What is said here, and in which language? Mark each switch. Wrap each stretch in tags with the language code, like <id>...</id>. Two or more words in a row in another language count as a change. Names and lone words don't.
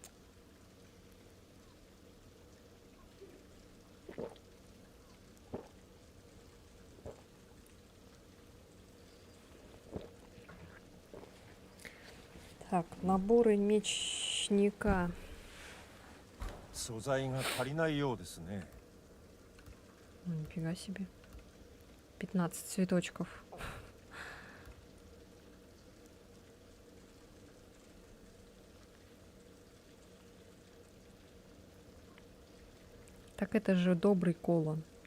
<ru>Так, наборы мечника.</ru> <ja>素材が足りないようですね。</ja> <ru>Ну, нифига себе. 15 цветочков. Так это же добрый Колон.</ru>